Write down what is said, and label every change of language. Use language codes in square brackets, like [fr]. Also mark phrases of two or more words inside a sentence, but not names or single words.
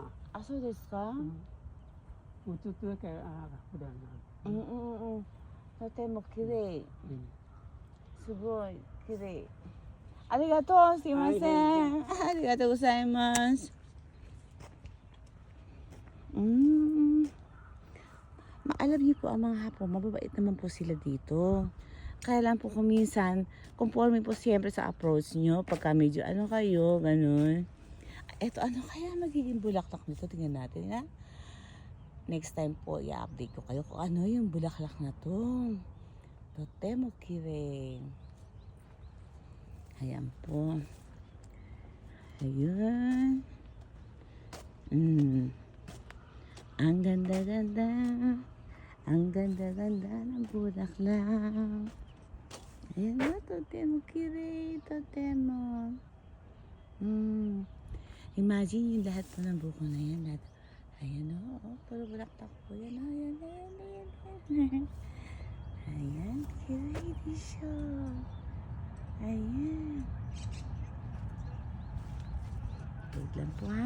[ja] あ、そうですか。もうちょっとだけ普段うんうんうん。とても綺麗。な、すごい綺麗。ありがとう。すいません。ありがとうございます。 [tl] Alam niyo po ang mga Hapon, mababait naman po sila dito. Kaya lang po kung minsan, conforme po siyempre sa approach nyo, pagka medyo ano kayo, ganun. Eto, ano kaya magiging bulaklak nito? Tingnan natin, ha? [en] Next time [tl] po, i-update ko kayo kung ano yung bulaklak na to. [ja] とても綺麗. [tl] Ayan po. Ayun. Ang ganda-ganda. Ang ganda-ganda ng bulaklak. Ayan na, [ja] とても綺麗。とても. [tl] Imagine yung lahat po ng buko na yan. Lahat. Ayan o, puro bulaklak po yan. Ayan, ayan, ayan, ayan. Ayan, kireng siya. Ayan. Wait lang po ha.